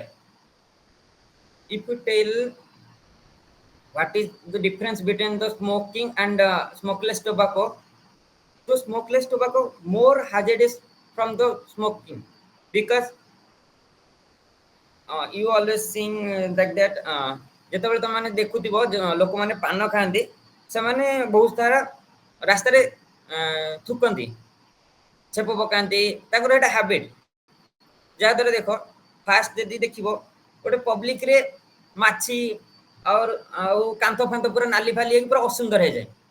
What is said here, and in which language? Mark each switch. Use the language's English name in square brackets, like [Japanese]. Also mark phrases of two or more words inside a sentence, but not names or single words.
[English] If you tell what is the difference between the smoking and smokeless tobacco, so smokeless tobacco more hazardous from the smoking, because you always seeing like that [Odia] ଯେତେବେଳେ ତମେ ଦେଖୁଥିବ ଲୋକମାନେ ପାନ ଖାଆନ୍ତି ସେମାନେ ବହୁତ ସାରା ରାସ୍ତାରେ ଥୁକନ୍ତି ଛେପ ପକାନ୍ତି ତାଙ୍କର ଏଇଟା ହ୍ୟାବିଟ୍ ଯାହାଦ୍ୱାରା ଦେଖ ଫାଷ୍ଟ ଯଦି ଦେଖିବ ଗୋଟେ ପବ୍ଲିକରେ ମାଛି ଆଉ କାନ୍ଥ ଫାନ୍ଥ ପୁରା ନାଲି ଫାଲି ହେଇକି ପୁରା ଅସୁନ୍ଦର ହେଇଯାଏ